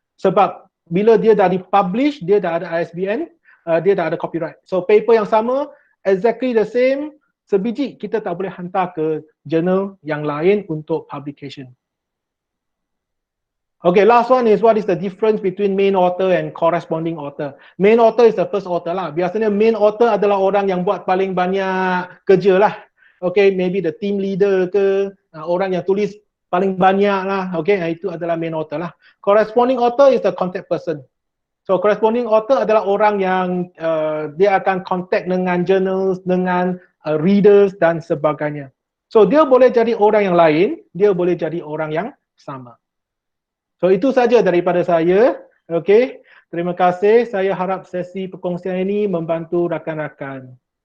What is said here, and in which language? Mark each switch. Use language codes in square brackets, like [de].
[ms] Sebab bila dia dah dipublish, dia dah ada ISBN, dia dah ada copyright. So paper yang sama, [en] exactly the same, [ms] sebiji kita tak boleh hantar ke journal yang lain untuk publication. [en] Okay, last one is what is the difference between main author and corresponding author. Main author is the first author lah. [ms] Biasanya main author adalah orang yang buat paling banyak kerja lah. Okay, [en] maybe the team leader [ms] ke, orang yang tulis paling banyak lah. Okay, itu adalah main author lah. [en] Corresponding author is the contact person. [ms] So corresponding author adalah orang yang dia akan contact dengan journals, dengan readers dan sebagainya. So dia boleh jadi orang yang lain, dia boleh jadi orang yang sama. So itu saja daripada saya. Okay, terima kasih. Saya harap sesi perkongsian ini membantu rakan-rakan.